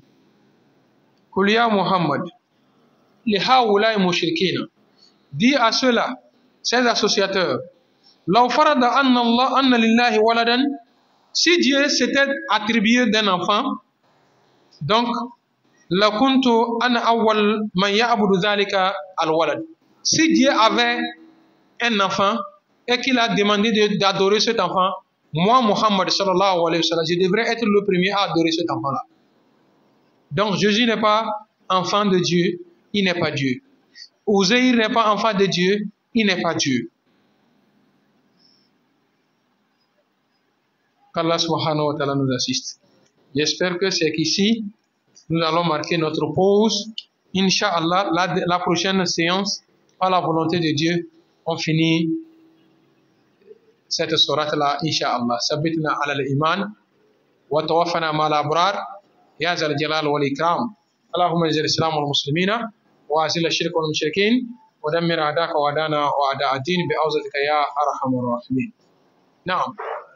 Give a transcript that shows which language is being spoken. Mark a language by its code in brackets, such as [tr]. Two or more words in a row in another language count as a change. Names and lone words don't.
[ar] قل يا محمد لهؤلاء مشركين, [fr] dis à ceux-là, ces associateurs, [ar] لو فرض أن لله ولدا, [fr] si Dieu s'était attribué d'un enfant, donc [ar] لكنت أنا أول من يعبد ذلك الولد. [fr] Si Dieu avait un enfant et qu'il a demandé d'adorer cet enfant, moi, Muhammad [ar] صلى الله عليه وسلم, [fr] je devrais être le premier à adorer cet enfant-là. Donc Jésus n'est pas enfant de Dieu, il n'est pas Dieu. Uzaïr n'est pas enfant de Dieu, il n'est pas Dieu. Qu'Allah [ar] سبحانه وتعالى [fr] nous assiste. J'espère que c'est qu'ici, nous allons marquer notre pause. Inch'Allah, la prochaine séance, par la volonté de Dieu, on finit cette sourate-là, Inch'Allah. [ar] ثبتنا على الإيمان، وتوفنا مع الأبرار، يا ذا الجلال والإكرام. اللهم انزل الإسلام والمسلمين، وأذل الشرك والمشركين، ودمر أعداءك وعدانا وأعداء الدين بعزتك يا أرحم الراحمين. Naam.